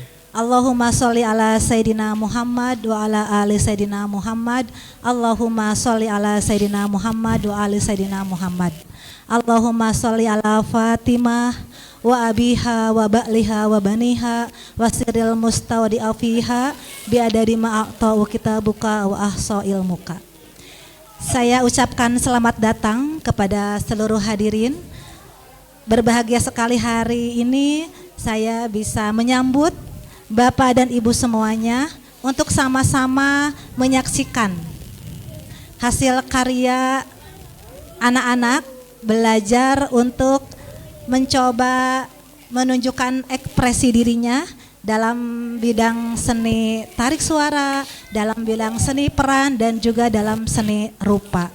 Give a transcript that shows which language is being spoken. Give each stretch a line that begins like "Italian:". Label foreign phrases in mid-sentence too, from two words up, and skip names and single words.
Arabic: اللهم صل على سيدنا محمد وعلى آل سيدنا محمد. اللهم صل على سيدنا محمد وآل سيدنا محمد. اللهم صل على فاطمة وأبيها وبعلها وبنيها والسر المستودع فيها بعدد ما أحاط كتابك وأحصاه علمك.
Indonesian: Saya ucapkan selamat datang kepada seluruh hadirin. Berbahagia sekali hari ini saya bisa menyambut Bapak dan Ibu semuanya untuk sama-sama menyaksikan hasil karya anak-anak belajar untuk mencoba menunjukkan ekspresi dirinya dalam bidang seni tarik suara, dalam bidang seni peran, dan juga dalam seni rupa.